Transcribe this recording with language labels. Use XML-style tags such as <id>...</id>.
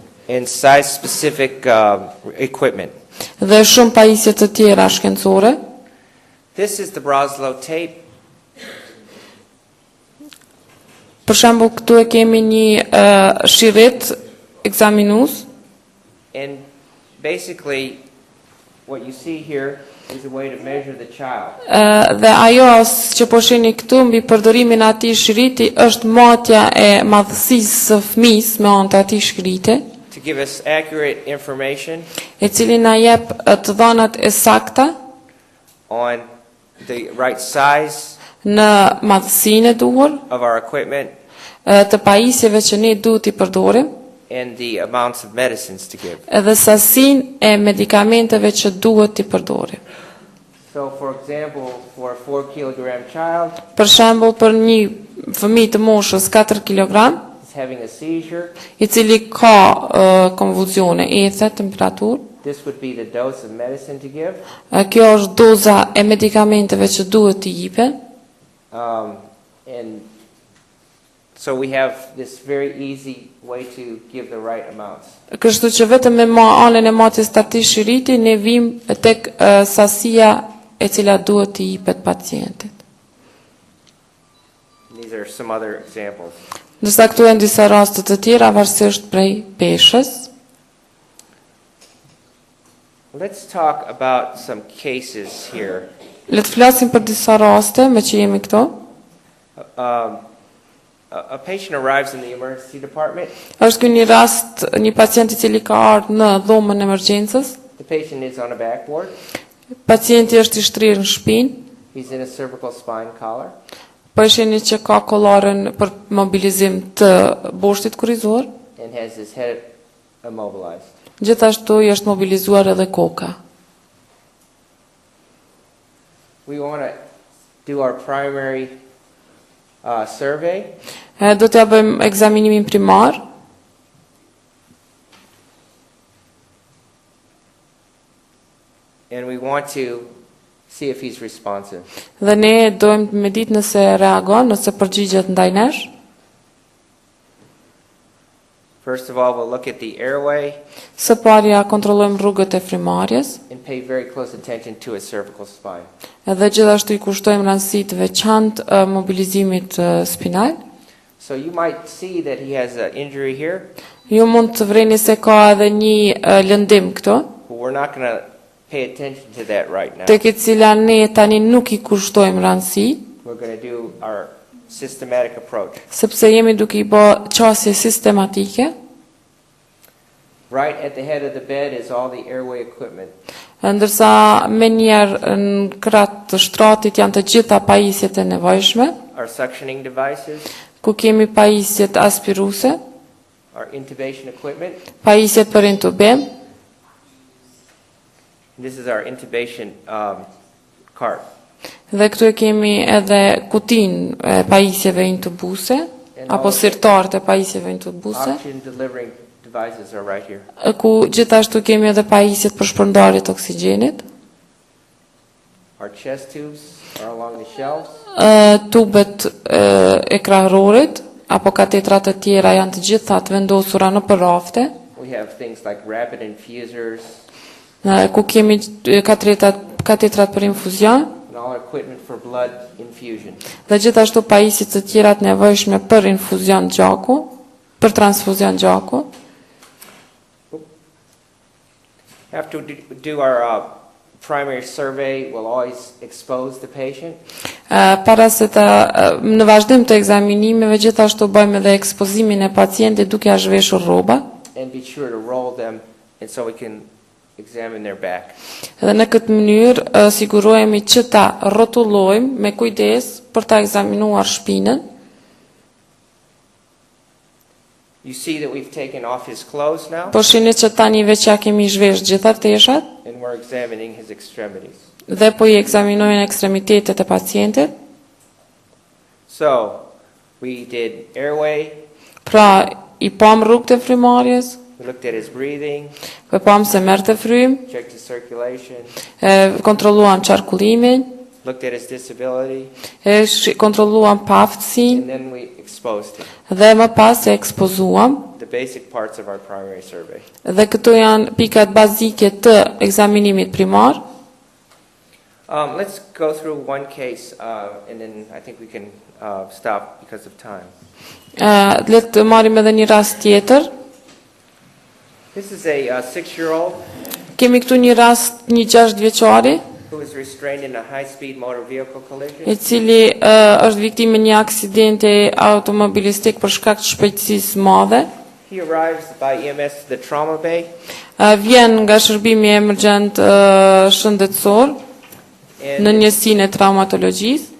<en>and size specific equipment.</en> <sq>Dhe shumë pajisje të tjera shkencore.</sq> <en>This is the Broslow tape.</en> <sq>Për shembull këtu e kemi një shirret ekzaminues.</sq> <en>And basically what you see here is a way to measure the child.</en> <sq>Dhe ajo që po shihni këtu mbi përdorimin e atij shiriti është matja e madhësisë së fëmisë me anë të atij shiriti.</sq> <en>To give us accurate information.</en> <sq>E cili na jep të dhënat e sakta</sq> <en>On the right size.</en> <sq>Në madhësinë e duhur.</sq> <en>Of our equipment.</en> <sq>Të pajisjeve që ne duhet i përdorim.</sq> <en>And the amounts of medicines to give.</en> <sq>Edhe sasinë e medikamenteve që duhet i përdorim.</sq> <en>So for example, for a 4 kilogram child,</en> <sq>për shembull për një fëmijë të moshës 4 kg,</sq> <en>having a seizure,</en> <sq>i cili ka konvulsione, ethe, temperaturë,</sq> <en>this would be the dose of medicine to give.</en> <sq>Kjo është doza e medikamenteve që duhet t'i jipen.</sq> <en>And so we have this very easy way to give the right amounts.</en> <sq>Kështu që vetëm me anën e matjes të atij shiriti ne vim tek sasia e cila duhet t'i jipet pacientit.</sq> <en>These are some other examples.</en> <sq>Ndërsa këtu janë disa raste të tjera varësisht prej peshës.</sq> <en>Let's talk about some cases here.</en> <sq>Le të flasim për disa raste me që jemi këto.</sq> <en>A patient arrives in the emergency department.</en> <sq>Është ky një rast, një pacient i cili ka ardhur në dhomën e emergjencës.</sq> <en>The patient is on a backboard.</en> <sq>Pacienti është i shtrirë në shpinë.</sq> <en>He's in a cervical spine collar.</en> <sq>Po e shihni që ka kollarën për mobilizim të boshtit kurrizor.</sq> <en>And has his head immobilized.</en> <sq>Gjithashtu i është mobilizuar edhe koka.</sq> <en>We want to do our primary survey.</en> <sq>Do t'ja bëjmë ekzaminimin primar.</sq> <en>And we want to see if he's responsive.</en> <sq>Dhe ne dojmë me ditë nëse reagon, nëse përgjigjet ndaj nesh.</sq> <en>First of all, we'll look at the airway.</en> <sq>Së parja kontrollojmë rrugët e frymarrjes.</sq> <en>And pay very close attention to his cervical spine.</en> <sq>Edhe gjithashtu i kushtojmë rëndësi të veçantë mobilizimit spinal.</sq> <en>So you might see that he has an injury here.</en> <sq>Ju mund të vreni se ka edhe një lëndim këtu.</sq> <en>But we're not going to pay attention to that right now.</en> <sq>Tek e cila ne tani nuk i kushtojmë rëndësi.</sq> <en>We're going to do our systematic approach.</en> <sq>Sepse jemi duke I bë qasje sistematike.</sq> <en>Right at the head of the bed is all the airway equipment.</en> <sq>Ndërsa me njerë në kratë të shtratit janë të gjitha pajisjet e nevojshme.</sq> <en>Our suctioning devices.</en> <sq>Ku kemi pajisjet aspiruse.</sq> <en>Our intubation equipment.</en> <sq>Pajisjet për intubim.</sq> <en>This is our intubation cart.</en> <sq>Dhe këtu e kemi edhe kutin pajisjeve intubuse. apo sirtarët e pajisjeve intubuse,</sq> <en>Oxygen delivering devices are right here.</en> <sq>ku gjithashtu kemi edhe pajisjet për shpërndarje të oksigjenit,</sq> <en>Our chest tubes are along the shelves.</en> <sq>tubet e krahërorit apo katetrat e tjera janë të gjitha të vendosura në rafte,</sq> <en>We have things like rapid infusers</en> <sq>ku kemi katetrat për infuzion</sq> <en>and all equipment for blood infusion.</en> <sq>dhe gjithashtu pajisjet të tjera të nevojshme për infuzion gjaku, për transfuzion gjaku.</sq> <en>After we do our primary survey, we'll always expose the patient.</en> <sq>Para se në vazhdim të ekzaminimeve gjithashtu bëjmë edhe ekspozimin e pacientit duke ia zhveshur rroba.</sq> <en>And be sure to roll them and so we can examine their back.</en> <sq>Dhe në këtë mënyrë sigurohemi që ta rrotullojmë me kujdes për ta ekzaminuar shpinën.</sq> <en>You see that we've taken off his clothes now</en> <sq>Po shihni që tani veç ja kemi zhvesh gjitha teshat</sq> <en>and we're examining his extremities.</en> <sq>dhe po i ekzaminojmë ekstremitetet e pacientit.</sq> <en>So, we did airway,</en> <sq>Pra i pam rrugët e frymarrjes,</sq> <en>we looked at his breathing,</en> <sq>po pam se merrte frym,</sq> <en>checked his circulation,</en> <sq>kontrolluam qarkullimin,</sq> <en>looked at his disability,</en> <sq>kontrolluam paftësinë</sq> <en>and then we exposed him.</en> <sq>dhe më pas e ekspozuam.</sq> <en>The basic parts of our primary survey.</en> <sq>Dhe këto janë pikat bazike të ekzaminimit primar.</sq> <en>Let's go through one case, and then I think we can stop because of time.</en> <sq>Le të marrim edhe një rast tjetër.</sq> <en>This is a 6-year-old</en> <sq>Kemi këtu një rast një 6 vjeçari,</sq> <en>who was restrained in a high-speed motor vehicle collision.</en> <sq>i cili është viktimë e një aksidenti automobilistik për shkak të shpejtësisë madhe.</sq> <en>He arrives by EMS to the trauma bay,</en> <sq>Vjen nga shërbimi emergjent shëndetësor në</sq> <en>and,</en> <sq>njësinë e traumatologjisë.</sq>